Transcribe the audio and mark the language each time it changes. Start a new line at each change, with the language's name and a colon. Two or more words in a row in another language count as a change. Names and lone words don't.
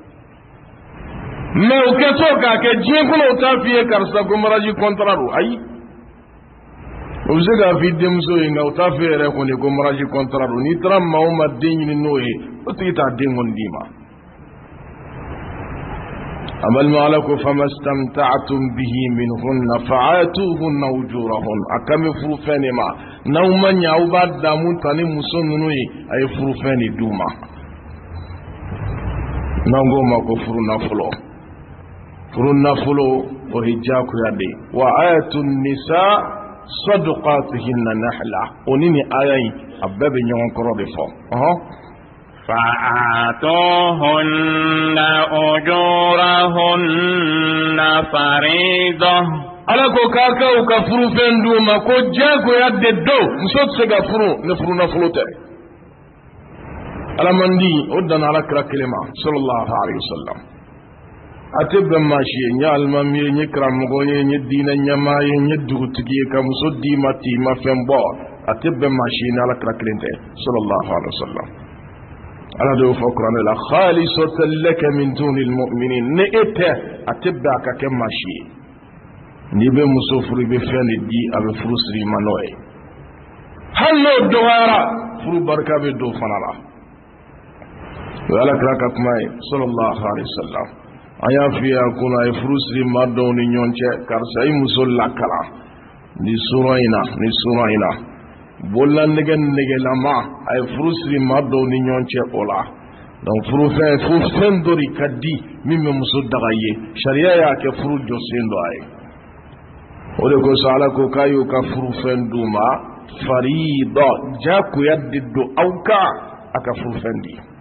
Bambara: mɛ o kɛtɔ k'a kɛ diɲɛ kɔnɔ o t'a f'i ye karisa ko
French: mariage contrat
Bambara: don ayi o bɛ se k'a f'i denmuso ye nka o t'a f'i yɛrɛ kɔni ko
French: mariage contrat
Bambara: don n'i taara maa o maa den ɲini n'o ye o tigi t'a den kɔni d'i ma a balima ala ko
Arabic: فما استمتعتم به منهن فآتوهن أجورهن
Bambara: a kan bɛ furu fɛn de ma n'aw ma ɲɛ aw b'a damu ta ni muso ninnu ye a ye furu fɛn de d'u ma n'an k'o ma ko furu nafolo furu nafolo o ye diyagoya de ye wa
Arabic: آية النساء صدقاتهن نحلة
Bambara: o ni nin aya in a bɛɛ bɛ ɲɔgɔn kɔrɔ de fɔ
Arabic: فآتوهن أجورهن فريضة
Bambara: ala ko k'a kɛ u ka furu fɛn d'u ma ko diyagoya de don muso tɛ se ka furu ni furu nafolo tɛ ala man di o danna ala kira kelen ma
Arabic: صلى الله عليه وسلم
Bambara: a tɛ bɛn maa si ye n ye alimami ye n ye karamɔgɔ ye n ye diinɛ ɲɛmaa ye n ye dugutigi ye ka muso d'i ma t'i ma fɛn bɔ a tɛ bɛn maa si ye ni ala kira kelen tɛ
Arabic: صلى الله عليه وسلم
Bambara: ala de y'o fɔ kuranɛ la
Arabic: خالصة لك من دون المؤمنين
Bambara: ni e tɛ a tɛ bɛn a ka kɛ maa si ye n'i bɛ muso furu i bɛ fɛn de di a bɛ furu siri i ma n'o ye hali n'o dɔgɔyara furu barika bɛ don fana la o ye ala kira ka kuma ye
Arabic: صلى الله عليه وسلم
Bambara: an y'a f'i ye a kunna a ye furu siri maa dɔw ni ɲɔgɔn cɛ karisa i muso lakara nin sura in na bolola nɛgɛlama a ye furu siri maa dɔw ni ɲɔgɔn cɛ o la donc furu fɛn dɔ de ka di min bɛ muso daga ye sariya y'a kɛ furu jɔsen dɔ a ye o de kosɔn ala ko k'a y'o ka furu fɛn d'u ma farida diyagoya de don aw kan a ka furu fɛn di